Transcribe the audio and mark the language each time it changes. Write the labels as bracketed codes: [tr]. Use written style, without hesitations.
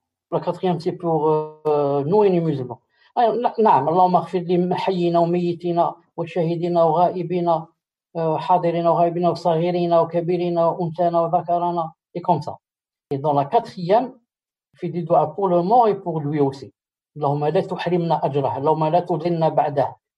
[fr] La quatrième, c'est pour nous et les musulmans. [ar] نعم اللهم اغفر لي حينا وميتنا وشهيدنا وغائبنا حاضرين وغائبين وصغيرين وكبيرين وأنثانا وذكرنا. [fr] Et comme ça. Et dans la quatrième, il fait des doigts pour le mort et pour lui aussi. [ar] اللهم لا تحرمنا أجره اللهم لا تضلنا بعده.